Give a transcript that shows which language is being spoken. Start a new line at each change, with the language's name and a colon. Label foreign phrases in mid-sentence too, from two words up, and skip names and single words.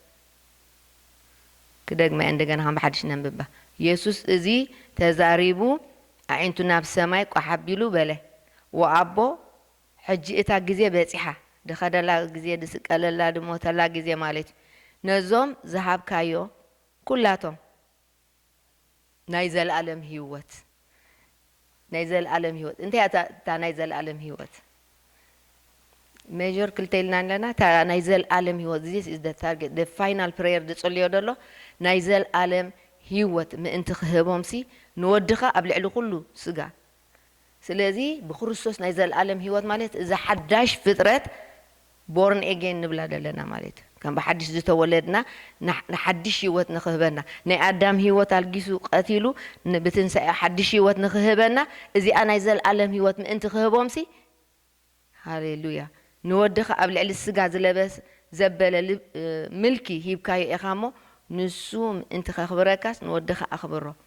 Tigrinya: ክደግማ እንደገና ከም ብሓድሽ ነንብባ ኢየሱስ እዚ ተዛሪቡ ኣዒንቱ ናብ ሰማይ ቋሕ ኣቢሉ በለ ወኣቦ ሕጂ እታ ግዜ በጺሓ ድኸደላ ግዜ ድስቀለላ ድሞተላ ግዜ ማለት እዩ ነዞም ዝሃብካዮ ኩላቶም ናይ ዘለኣለም ህይወት እንታይ እታ ናይ ዘለኣለም ህይወት ሜጀር ክልተ ኢልና ኣለና እታ ናይ ዘለኣለም ህይወት
English: this is the target the final prayer
Tigrinya: ዝጽልዮ ደሎ ናይ ዘለኣለም ህይወት ምእንቲ ክህቦምሲ ንወድኻ ኣብ ልዕሊ ኩሉ ስጋ ስለዚ ብክርስቶስ ናይ ዘለኣለም ህይወት ማለት እዚ ሓዳሽ ፍጥረት
English: born again
Tigrinya: ንብላ ደለና ማለት ከም ብሓድሽ ዝተወለድና ንሓድሽ ህይወት ንኽህበና ናይ ኣዳም ህይወት ኣልጊሱ ቀቲሉ ብትንሳኤ ሓድሽ ህይወት ንኽህበና እዚኣ ናይ ዘለኣለም ህይወት ምእንቲ ክህቦምሲ ሃሌሉያ ንወድኻ ኣብ ልዕሊ ስጋ ዝለበስ ዘበለ ምልኪ ሂብካዮ ኢኻ እሞ ንሱ ምእንቲ ከኽብረካስ ንወድኻ ኣኽብሮ